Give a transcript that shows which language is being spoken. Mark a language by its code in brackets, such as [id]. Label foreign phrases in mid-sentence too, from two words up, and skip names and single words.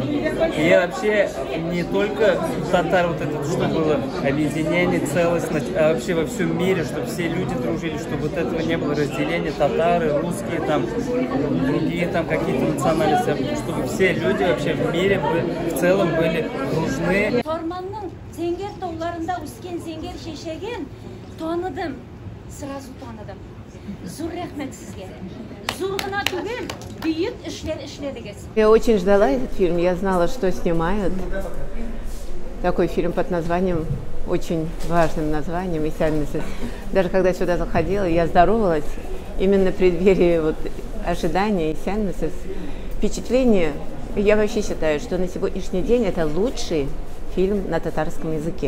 [ru] И я вообще не только татар, вот это, что было объединение, целостность, а вообще во всем мире, чтобы все люди дружили, чтобы вот этого не было разделения, татары, русские, там, другие там какие-то национальности, чтобы все люди вообще в мире в целом были дружны. [tt] Зенгер тауларында үскен зенгер шешеген таныдым, сразу таныдым. Зур рәхмәт сезгә. Зур гына түгел, бөек эшләр эшләдегез. [ru] Я очень ждала этот фильм, я знала, что снимают. Такой фильм под названием, очень важным названием, «Исян Месес». Даже когда сюда заходила, я здоровалась именно в преддверии вот ожидания «Исян Месес». Впечатление, я вообще считаю, что на сегодняшний день это лучший фильм на татарском языке.